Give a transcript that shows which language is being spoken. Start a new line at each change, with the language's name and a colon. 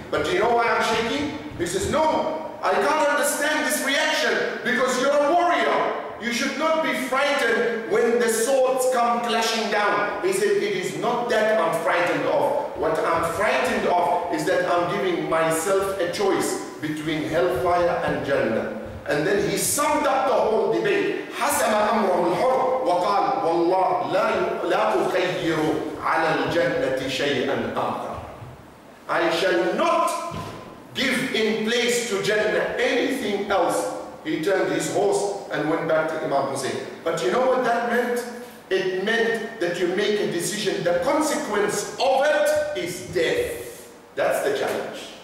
English: But do you know why I'm shaking? He says, no, I can't understand this reaction because you're a warrior. You should not be frightened when the swords come clashing down. He said, it is not that I'm frightened of. What I'm frightened of is that I'm giving myself a choice between hellfire and Jannah. And then he summed up the whole debate.
Arabic: حسم أمره الحر وقال والله لا أخير على الجنة شيئا آخر.
English: I shall not give in place to Jannah anything else. He turned his horse and went back to Imam Hussein. But you know what that meant? It meant that you make a decision. The consequence of it is death. That's the challenge.